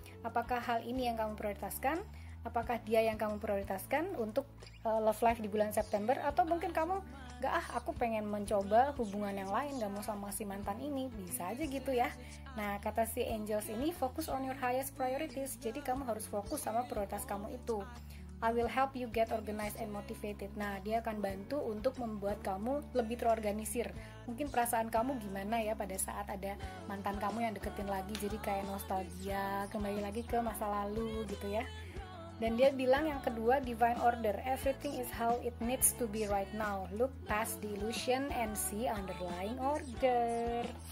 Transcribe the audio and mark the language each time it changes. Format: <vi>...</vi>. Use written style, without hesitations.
<id>Apakah hal ini yang kamu prioritaskan? Apakah dia yang kamu prioritaskan untuk love life di bulan September? Atau mungkin kamu aku pengen mencoba hubungan yang lain, gak mau sama si mantan ini. Bisa aja gitu ya. Nah, kata si angels ini,</id> <en>focus on your highest priorities.</en> <id>Jadi kamu harus fokus sama prioritas kamu itu.</id> <en>I will help you get organized and motivated.</en> <id>Nah, dia akan bantu untuk membuat kamu lebih terorganisir. Mungkin perasaan kamu gimana ya pada saat ada mantan kamu yang deketin lagi, jadi kayak nostalgia, kembali lagi ke masa lalu gitu ya. Dan dia bilang yang kedua,</id> <en>Divine Order, everything is how it needs to be right now. Look past the illusion and see underlying order.</en>